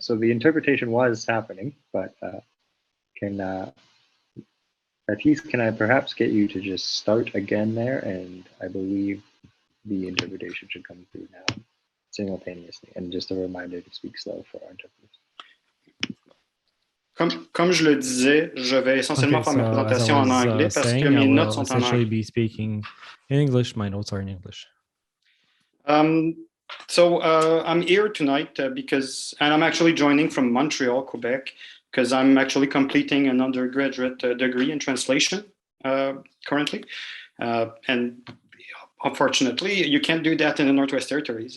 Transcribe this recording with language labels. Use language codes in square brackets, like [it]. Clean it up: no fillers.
[en] So the interpretation was happening, but Baptiste, can I perhaps get you to just start again there? And I believe the interpretation should come through now simultaneously. And just a reminder to speak slow for our interpreters. [fr] Comme je le disais, je vais essentiellement faire ma présentation en anglais parce que mes notes sont en anglais. [en] Be speaking in English. My notes are in English. So I'm here tonight and I'm actually joining from Montreal, Quebec, because I'm actually completing an undergraduate degree in translation. currently. And unfortunately, you can't do that in the Northwest Territories.